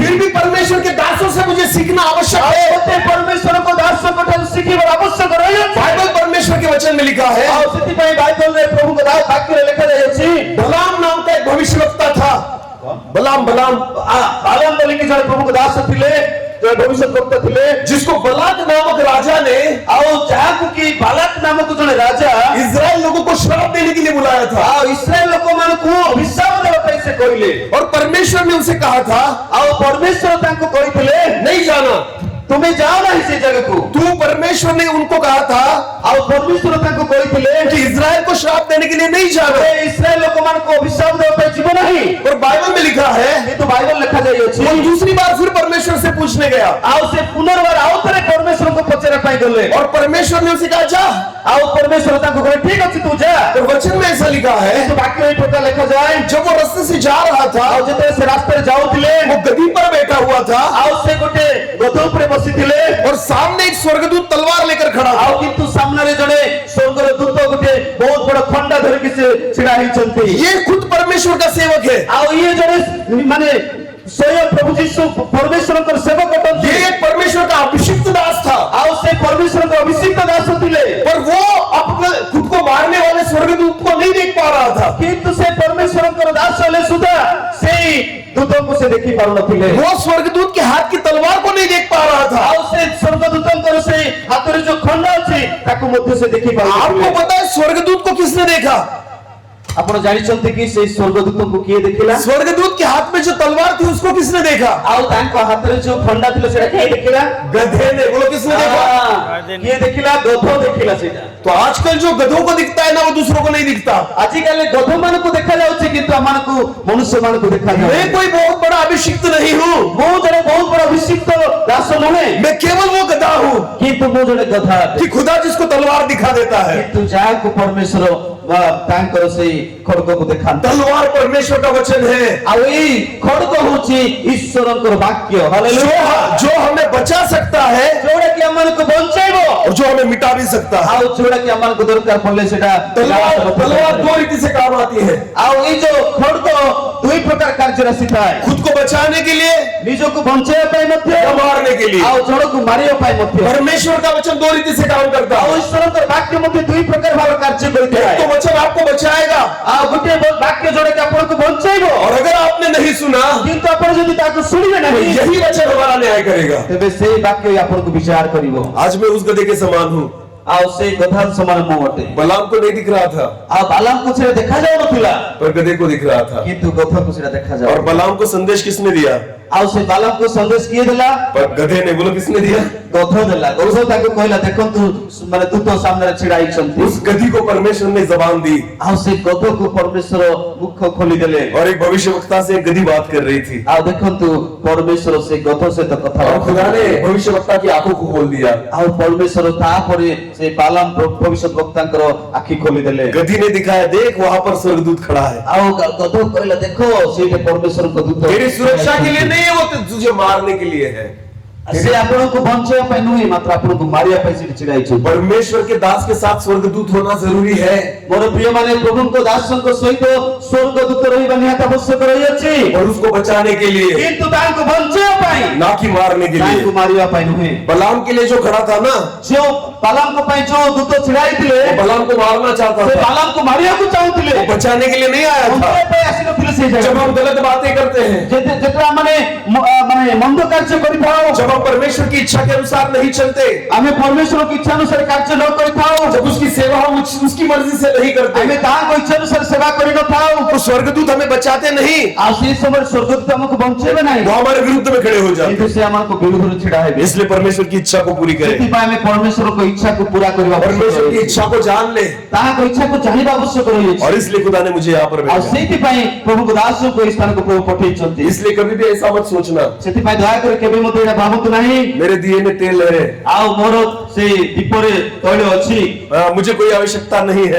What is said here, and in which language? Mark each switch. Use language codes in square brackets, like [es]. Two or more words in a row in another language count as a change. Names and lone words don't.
[hi] फिर भी परमेश्वर के दासों से मुझे सीखना आवश्यक है। [or] ମତେ ପରମେଶ୍ୱର କୋ ଦାସ କୋଠାରୁ ଶିଖିବାର ଆବଶ୍ୟକ ରହି ଅଛି। [hi] बाइबल परमेश्वर के वचन में लिखा है। [or] ଆଉ ସେଥି ପାଇଁ ବାଇବଲ ରେ ପ୍ରଭୁ କା ଦାସ ବାକ୍ୟ ରେ ଲିଖା ଯାଇ ଅଛି। [hi] बलाम नाम का एक भविष्यवक्ता था। बलाम [or] ବାଲାମ ବୋଲି କି ଜଣେ ପ୍ରଭୁ କା ଦାସ ଥିଲେ ଯୋ ଭବିଷ୍ୟତବକ୍ତା ଥିଲେ [hi] जिसको बलाक नामक राजा ने [or] ଆଉ ଯାହାକୁ କି ବାଲାକ ନାମକ ଜଣେ ରାଜା [hi] इजराइल लोगों को श्राप देने के लिए बुलाया था। [or] ଆଉ ଇସ୍ରାଏଲ ଲୋକମାନଙ୍କୁ ଅଭିଶାପ ଦେବା ପାଇଁ ସେ କହିଲେ [hi] और परमेश्वर ने उनसे कहा था [or] ଆଉ ପରମେଶ୍ୱର ତାଙ୍କୁ କହିଥିଲେ [hi] नहीं जाना। [or] ତୁମେ ଯାଅ ନାହିଁ ସେ ଜାଗାକୁ [hi] तू परमेश्वर ने उनको कहा था [or] ଆଉ ପରମେଶ୍ୱର ତାଙ୍କୁ କହିଥିଲେ [hi] कि इजराइल को श्राप देने के लिए नहीं जाना। [or] ଯେ ଇସ୍ରାଏଲ ଲୋକମାନଙ୍କୁ ଅଭିଶାପ ଦେବା ପାଇଁ ଯିବ ନାହିଁ [hi] और बाइबल में लिखा है [or] କିନ୍ତୁ ବାଇବଲ ଲେଖାଯାଇଅଛି [hi] वो दूसरी बार फिर परमेश्वर से पूछने गया [or] ଆଉ ସେ ପୁନର୍ବାର ଆଉ ଥରେ ପରମେଶ୍ୱରଙ୍କୁ ପଚାରିବା ପାଇଁ ଗଲେ [hi] और परमेश्वर ने उसे कहा जा। [or] ଆଉ ପରମେଶ୍ୱର ତାଙ୍କୁ କହିଲେ ଠିକ ଅଛି ତୁ ଯା [hi] और वचन में ऐसा लिखा है [or] କିନ୍ତୁ ବାକ୍ୟ ଏହି ପ୍ରକାର ଲେଖାଯାଏ [hi] जब वो रास्ते से जा रहा था [or] ଆଉ ଯେତେବେଳେ ସେ ରାସ୍ତାରେ ଯାଉଥିଲେ [hi] वो गद्दी पर बैठा हुआ था [or] ଆଉ ସେ ଗୋଟେ ଗଧ ଉପରେ ବସିଥିଲେ [hi] और सामने एक स्वर्गदूत तलवार लेकर खड़ा था। [or] ଆଉ କିନ୍ତୁ ସାମ୍ନାରେ ଜଣେ ସ୍ୱର୍ଗର ଦୂତ ଗୋଟେ ବହୁତ ବଡ ଖଣ୍ଡା ଧରିକି ସେ ଛିଡା ହେଇଛନ୍ତି [hi] ये खुद परमेश्वर का सेवक है। [or] ଆଉ ଇଏ ଜଣେ ମାନେ ସ୍ୱୟଂ ପ୍ରଭୁ ଯୀଶୁ परमेश्वरଙ୍କର सेवक ଅଟନ୍ତି [hi] ये एक परमेश्वर का अभिषिक्त दास था। [or] ଆଉ ସେ ପରମେଶ୍ୱରଙ୍କ ଅଭିଷିକ୍ତ ଦାସ ଥିଲେ [hi] पर वो अपने खुद को मारने वाले स्वर्गदूत को नहीं देख पा रहा था। [or] କିନ୍ତୁ ସେ ପରମେଶ୍ୱରଙ୍କର ଦାସ ହେଲେ ସୁଦ୍ଧା ସେଇ ଦୂତଙ୍କୁ ସେ ଦେଖି ପାରୁନଥିଲେ [hi] वो स्वर्गदूत के हाथ की तलवार को नहीं देख पा रहा था। [or] ଆଉ ସେ ସ୍ୱର୍ଗଦୂତଙ୍କର ସେଇ ହାତରେ ଯୋଉ ଖଣ୍ଡ ଅଛି ତାକୁ ମଧ୍ୟ ସେ ଦେଖି [hi] आपको [or] ପାରୁନଥିଲେ [hi] पता है स्वर्गदूत को किसने देखा? [or] ଆପଣ ଜାଣିଛନ୍ତି କି ସେଇ ସ୍ୱର୍ଗଦୂତଙ୍କୁ କିଏ ଦେଖିଲା [hi] स्वर्गदूत के हाथ में जो तलवार थी उसको किसने देखा? [or] ଆଉ ତାଙ୍କ ହାତରେ ଯୋଉ ଖଣ୍ଡା ଥିଲା ସେଟା କିଏ ଦେଖିଲା [hi] गधे ने। बोलो किसने देखा? [or] କିଏ ଦେଖିଲା ଗଧ ଦେଖିଲା ସେଇଟା [hi] तो आजकल जो गधों को दिखता है ना वो दूसरों को नहीं दिखता। [or] ଆଜିକାଲି ଗଧ ମାନଙ୍କୁ ଦେଖାଯାଉଛି କିନ୍ତୁ ଆମମାନଙ୍କୁ ମନୁଷ୍ୟ ମାନଙ୍କୁ [hi] मैं [or] ଦେଖାଯାଉଛି [hi] कोई बहुत बड़ा अभिषिक्त नहीं हूँ, [or] ମୁଁ ଜଣେ ବହୁତ ବଡ ଅଭିଷିକ୍ତ ଦାସ ନୁହେଁ [hi] मैं केवल वो गधा हूँ [or] କିନ୍ତୁ ମୁଁ ଜଣେ ଗଧା ଅଟେ। [hi] कि खुदा जिसको तलवार दिखा देता है। [or] କିନ୍ତୁ ଯାହାକୁ ପରମେଶ୍ୱର ତାଙ୍କର ସେଇ ଖଡଗକୁ ଦେଖାନ୍ତି [hi] तलवार परमेश्वर का वचन है [or] ଆଉ ଏଇ ଖଡଗ ହଉଛି ଈଶ୍ୱରଙ୍କର ବାକ୍ୟ [hi] जो [or] ହାଲେଲୁୟା [hi] जो हमें बचा सकता है [or] ଯୋଉଟା କି ଆମମାନଙ୍କୁ ବଞ୍ଚାଇବ [hi] और जो हमें मिटा भी सकता है। [or] ଆଉ ଯୋଉଟା କି ଆମମାନଙ୍କୁ ଦରକାର ପଡିଲେ ସେଟା [hi] तलवार दो रीति से काम आती है। [or] ଆଉ ଏଇ ଯୋଉ ଖଡଗ ଦୁଇ ପ୍ରକାର କାର୍ଯ୍ୟରେ ଆସିଥାଏ [hi] खुद को बचाने के लिए [or] ନିଜକୁ ବଞ୍ଚାଇବା ପାଇଁ ମଧ୍ୟ [hi] या मारने के लिए। [or] ଆଉ ଜଣକୁ ମାରିବା ପାଇଁ ମଧ୍ୟ [hi] परमेश्वर का वचन दो रीति से काम करता [or] ଆଉ [hi] है। [or] ଈଶ୍ୱରଙ୍କର ବାକ୍ୟ ମଧ୍ୟ ଦୁଇ ପ୍ରକାର ଭାବରେ କାର୍ଯ୍ୟ [hi] एक [or] କରିଥାଏ [hi] तो वचन आपको बचाएगा [or] ଆଉ ଗୋଟିଏ ବାକ୍ୟ ଯୋଉଟା କି ଆପଣଙ୍କୁ ବଞ୍ଚାଇବ [hi] और अगर आपने नहीं सुना [or] କିନ୍ତୁ ଆପଣ ଯଦି ତାକୁ ଶୁଣିବେ [hi] तो [or] ନାହିଁ [hi] यही वचन हमारा न्याय करेगा। [or] ତେବେ ସେଇ ବାକ୍ୟ ହିଁ ଆପଣଙ୍କୁ ବିଚାର କରିବ [hi] आज मैं उस गधे के समान हूँ। [or] ଆଉ ସେଇ କଥା ସମାନ ମୁଁ ଅଟେ [hi] बलाम को नहीं दिख रहा था [or] ଆଉ ବାଲାମକୁ ସେଟା ଦେଖାଯାଉନଥିଲା [hi] पर गधे को दिख रहा था। [or] କିନ୍ତୁ ଗଧକୁ ସେଟା [hi] और [or] ଦେଖାଯାଉ [hi] बलाम को संदेश किसने दिया? [or] ଆଉ ସେ ବାଲାମକୁ ସନ୍ଦେଶ କିଏ ଦେଲା [hi] पर गधे ने। बोलो किसने दिया? [or] ଗଧ ଦେଲା ଗଧ ତାକୁ କହିଲା ଦେଖନ୍ତୁ ମାନେ ଦୂତ ସାମ୍ନାରେ ଛିଡା ହେଇଛନ୍ତି [hi] उस गधी को परमेश्वर ने जबान दी [or] ଆଉ ସେ ଗଧକୁ ପରମେଶ୍ୱର ମୁଖ ଖୋଲିଦେଲେ [hi] और एक भविष्यवक्ता से एक गधी बात कर रही थी [or] ଆଉ ଦେଖନ୍ତୁ ପରମେଶ୍ୱର ସେ ଗଧ ସହିତ କଥା [hi] और खुदा ने भविष्यवक्ता की आंखों को खोल दिया। [or] ଆଉ ପରମେଶ୍ୱର ତାପରେ ସେ ବାଲାମ ଭବିଷ୍ୟତ ବକ୍ତାଙ୍କର ଆଖି ଖୋଲିଦେଲେ [hi] गधी ने दिखाया देख वहां पर स्वर्गदूत खड़ा है। [or] ଆଉ ଗଧ କହିଲା ଦେଖ ସେଇଟା ପରମେଶ୍ୱରଙ୍କ ଦୂତ [hi] तेरी सुरक्षा के लिए नहीं है, वो तुझे मारने के लिए है। [or] ସେ ଆପଣଙ୍କୁ ବଞ୍ଚାଇବା ପାଇଁ ନୁହେଁ ମାତ୍ର ଆପଣଙ୍କୁ ମାରିବା ପାଇଁ ସେଠି ଛିଡା ହେଇଛନ୍ତି [hi] परमेश्वर के दास के साथ स्वर्गदूत होना जरूरी है। [or] ମୋର ପ୍ରିୟ ମାନେ ପ୍ରଭୁଙ୍କ ଦାସଙ୍କ ସହିତ ସ୍ୱର୍ଗଦୂତ ରହିବା ନିହାତି ଆବଶ୍ୟକ ରହିଅଛି [hi] और उसको बचाने के लिए, [or] କିନ୍ତୁ ତାଙ୍କୁ ବଞ୍ଚାଇବା ପାଇଁ [hi] ना कि मारने के [or] ତାଙ୍କୁ [hi] लिए। [or] ମାରିବା ପାଇଁ ନୁହେଁ [hi] बलाम के लिए जो खड़ा था ना, [or] ଯେଉଁ ବାଲାମଙ୍କ ପାଇଁ ଯୋଉ ଦୂତ ଛିଡା ହେଇଥିଲେ [hi] वो बलाम को मारना चाहता [or] ସେ [hi] था, [or] ବାଲାମଙ୍କୁ ମାରିବାକୁ ଚାହୁଁଥିଲେ [hi] वो बचाने के लिए नहीं आया था। [or] ବଞ୍ଚାଇବା ପାଇଁ ଆସିନଥିଲେ ସେଇ [hi] जब [or] ଜାଗାରେ [hi] हम गलत बातें करते हैं, [or] ଯେତେବେଳେ ଆମେ ମାନେ ମନ୍ଦ କାର୍ଯ୍ୟ କରିଥାଉ [hi] जब हम परमेश्वर की इच्छा के अनुसार नहीं चलते, [or] ଆମେ ପରମେଶ୍ୱରଙ୍କ ଇଚ୍ଛା ଅନୁସାରେ କାର୍ଯ୍ୟ ନ କରିଥାଉ [hi] जब उसकी सेवा हम उसकी मर्जी से नहीं [or] ଆମେ [hi] करते, [or] ତାଙ୍କ ଇଚ୍ଛା ଅନୁସାରେ ସେବା କରିନଥାଉ [hi] तो स्वर्गदूत हमें बचाते नहीं, [or] ଆଉ ସେଇ ସମୟରେ ସ୍ୱର୍ଗଦୂତ ଆମକୁ ବଞ୍ଚେଇବେ ନାହିଁ [hi] वो हमारे विरुद्ध में खड़े हो जाते। [or] କିନ୍ତୁ ସେ ଆମକୁ ବିରୁଦ୍ଧରେ ଛିଡା ହେବେ [hi] इसलिए परमेश्वर की इच्छा को पूरी करें। [or] ସେଥିପାଇଁ ଆମେ ପରମେଶ୍ୱରଙ୍କ ଇଚ୍ଛାକୁ ପୁରା କରିବା [hi] परमेश्वर की इच्छा को जान ले। [or] ତାହାଙ୍କ ଇଚ୍ଛାକୁ ଜାଣିବା ଆବଶ୍ୟକ ରହିଅଛି [hi] और इसलिए खुदा ने मुझे यहाँ पर [or] ଆଉ [hi] भेजा। [or] ସେଇଥିପାଇଁ ପ୍ରଭୁଙ୍କ ଦାସଙ୍କୁ ଏହି ସ୍ଥାନକୁ ପ୍ରଭୁ ପଠେଇଛନ୍ତି [hi] इसलिए कभी भी ऐसा मत सोचना [or] ସେଥିପାଇଁ ଦୟାକରି କେବେ ମଧ୍ୟ ଏଇଟା ଭାବନ୍ତୁ ନାହିଁ [hi] मेरे दिए में तेल है, [or] ଆଉ ମୋର ସେଇ ଦୀପରେ ତୈଳ ଅଛି [hi] मुझे कोई आवश्यकता नहीं है।